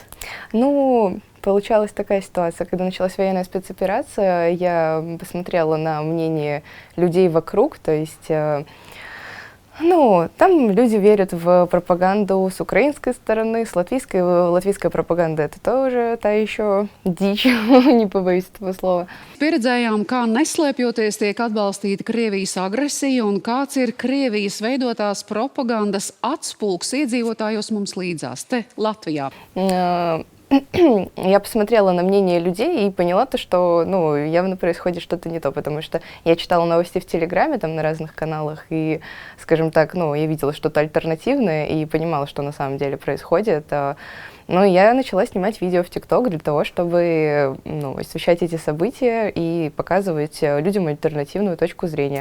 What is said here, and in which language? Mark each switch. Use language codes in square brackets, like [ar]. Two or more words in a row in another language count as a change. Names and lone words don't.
[ru] Ну, получалась такая ситуация, когда началась военная спецоперация, я посмотрела на мнение людей вокруг, то есть... Ну, там люди верят в пропаганду с украинской стороны, с латвийской. Латвийская пропаганда — это тоже та еще дичь, не побоюсь этого слова. [lv] Pieredzējām, kā neslēpjoties tiek atbalstīta Krievijas agresija un kāds ir Krievijas veidotās propagandas atspulgs iedzīvotājos mums līdzās, te Latvijā. [ru] Я посмотрела на мнение людей и поняла то, что, ну, явно происходит что-то не то, потому что я читала новости в Телеграме, там, на разных каналах, и, скажем так, ну, я видела что-то альтернативное и понимала, что на самом деле происходит. Ну, я начала снимать видео в ТикТок для того, чтобы, ну, освещать эти события и показывать людям альтернативную точку зрения.